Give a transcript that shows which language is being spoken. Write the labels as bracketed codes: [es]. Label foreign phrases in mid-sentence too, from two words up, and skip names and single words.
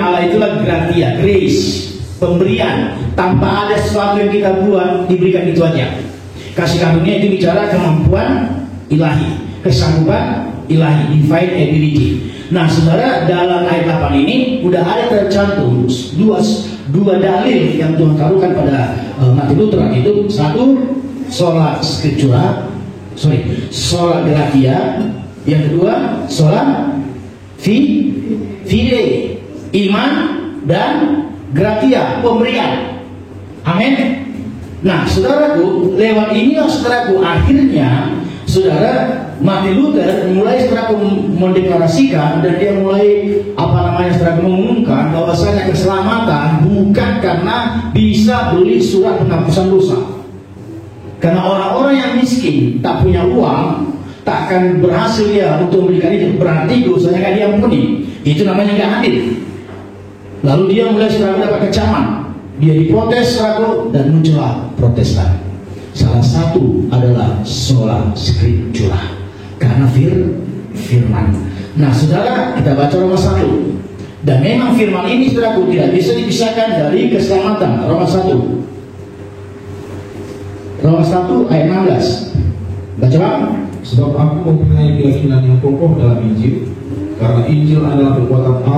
[id] Allah itulah gratia, grace. Pemberian tanpa ada sesuatu yang kita buat, diberikan itu aja. Kasih karunia itu bicara kemampuan ilahi, kesanggupan ilahi, [en] divine ability. [id] Nah saudara, dalam ayat 8 ini udah ada tercantum dua dalil yang Tuhan taruhkan pada Martin Luther itu. Satu, [la] sola scriptura, sola gratia. [id] Yang kedua, [la] sola fide, [id] iman, dan gratia, pemberian. Amin. Nah saudaraku, lewat inilah saudaraku, akhirnya saudara Martin Luther mulai saudaraku mendeklarasikan, dan dia mulai saudaraku mengumumkan bahwasanya keselamatan bukan karena bisa beli surat penghapusan dosa. Karena orang-orang yang miskin, tak punya uang, tak akan berhasil ya untuk memberikan itu, berarti dosanya kan dia ampuni. Itu namanya nggak adil. Lalu dia mulai saudaraku dapat kecaman, dia diprotes saudaraku, dan muncullah Protestan. Salah satu adalah [la] sola scriptura, [id] karena firman. Nah saudara, kita baca Roma 1. Dan memang firman ini saudaraku tidak bisa dipisahkan dari keselamatan. Roma 1 ayat 16. Baca Pak. Sebab aku mempunyai keyakinan yang kokoh dalam Injil, karena Injil adalah kekuatan Allah.